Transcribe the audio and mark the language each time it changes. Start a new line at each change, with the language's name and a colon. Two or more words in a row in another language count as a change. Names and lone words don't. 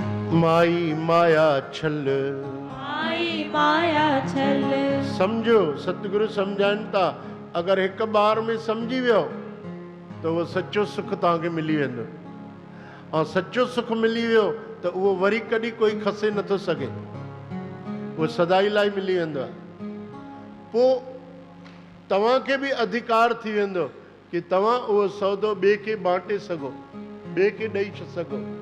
Sindhi: माई माया छल, माई माया छल। समझो सतगुरु समझाइन था, अगर एक बार में समझी वियो तो वो सच्चो सुख तव्हांखे मिली वेंदो। ऐं सच्चो सुख मिली वियो तो उहो वरी कॾहिं कोई खसे नथो सघे, वो सदाई लाइ मिली वेंदो आहे। पोइ तव्हांखे बि अधिकार थी वेंदो कि तव्हां उहो सौदो ॿिए खे बांटे सघो, ॿिए खे ॾेई सघो।